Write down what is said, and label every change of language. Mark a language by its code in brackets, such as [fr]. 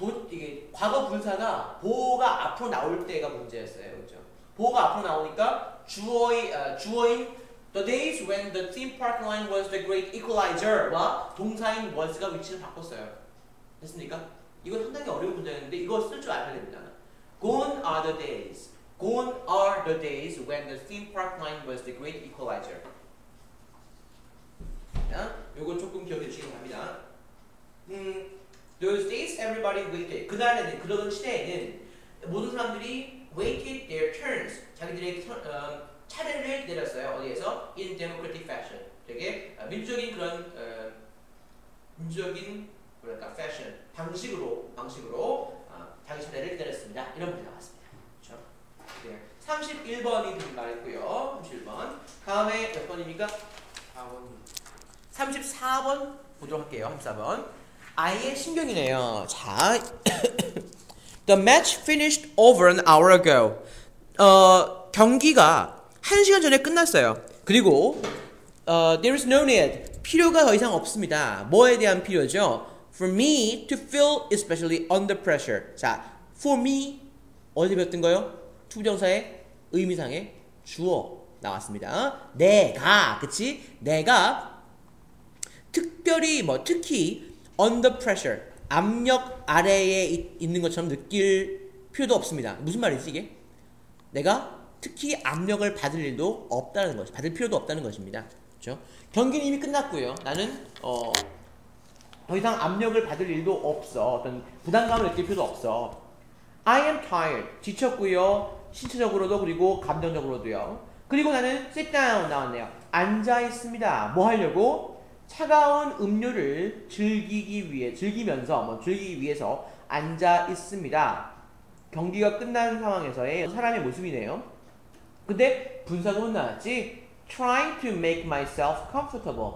[ko] 이게 과거 분사가 보호가 앞으로 나올 때가 문제였어요. 그렇죠? 보호가 앞으로 나오니까 주어인 [en] the days when the theme park line was the great equalizer [ko] 와 동사인 was가 위치를 바꿨어요. 됐습니까? 이거 상당히 어려운 문제였는데 이거 쓸 줄 알아야 됩니다. [en] Gone are the days. Gone are the days when the theme park line was the great equalizer. [ko] 자, 요거 조금 기억해 주시기 바랍니다. [en] Those days everybody waited. [ko] 그날에는, 그러던 시대에는 모든 사람들이 [en] waited their turns. [ko] 자기들의 차례를 기다렸어요. 어디에서? [en] In democratic fashion. [ko] 되게 민주적인 그런 민주적인 뭐랄까 fashion 방식으로 자기 차례를 기다렸습니다. 이런 문제 나왔습니다. 그렇죠? 네. 31번이 말했고요. 31번. 다음에 몇 번입니까? 34번 보도록 할게요. 34번. 아이의 신경이네요. 자, [en] The match finished over an hour ago. [ko] 경기가 1시간 전에 끝났어요. [en] 그리고 there is no need. [ko] 필요가 더 이상 없습니다. 뭐에 대한 필요죠? [en] For me to feel especially under pressure. [ko] 자, for me 어디 배웠던 거요? 투부정사의 의미상의 주어. 나왔습니다. 내가, 그치? 내가 특별히 특히 under pressure, 압력 아래에 있는 것처럼 느낄 필요도 없습니다. 무슨 말이지 이게? 내가 특히 압력을 받을 일도 없다는 것, 받을 필요도 없다는 것입니다. 그렇죠? 경기는 이미 끝났고요. 나는 더 이상 압력을 받을 일도 없어. 어떤 부담감을 느낄 필요도 없어. [en] I am tired. [ko] 지쳤고요. 신체적으로도 그리고 감정적으로도요. 그리고 나는 sit down 나왔네요. 앉아 있습니다. 뭐 하려고? 차가운 음료를 즐기기 위해서 앉아 있습니다. 경기가 끝난 상황에서의 사람의 모습이네요. 근데 분사구문 나왔지? [en] Trying to make myself comfortable.